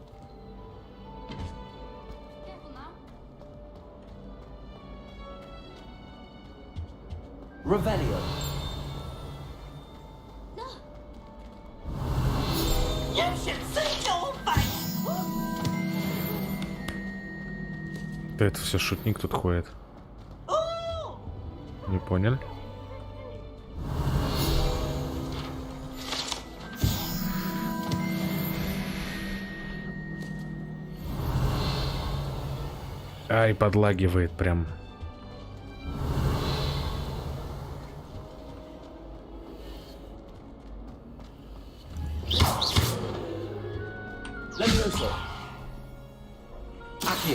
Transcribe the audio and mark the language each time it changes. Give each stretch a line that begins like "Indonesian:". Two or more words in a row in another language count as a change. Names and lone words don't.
Latin: Revelio.
English: You should see your face!
Russian: Да это все шутник тут ходит. Не понял? Ай, подлагивает прям.
Latin: Levioso. Accio.